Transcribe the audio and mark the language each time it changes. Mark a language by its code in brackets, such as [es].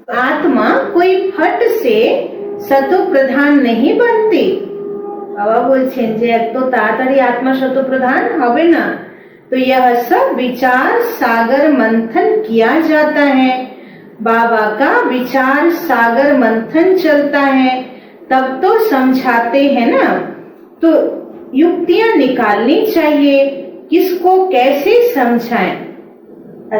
[hi] आत्मा कोई फट से सतो प्रधान नहीं बनती। [bn] बाबा বলছেন যে এত তাড়াতাড়ি আত্মা শত প্রধান হবে না। [hi] तो यह सब विचार सागर मंथन किया जाता है। बाबा का विचार सागर मंथन चलता है, तब तो समझाते हैं ना। तो युक्तियां निकालनी चाहिए, किसको कैसे समझाएं।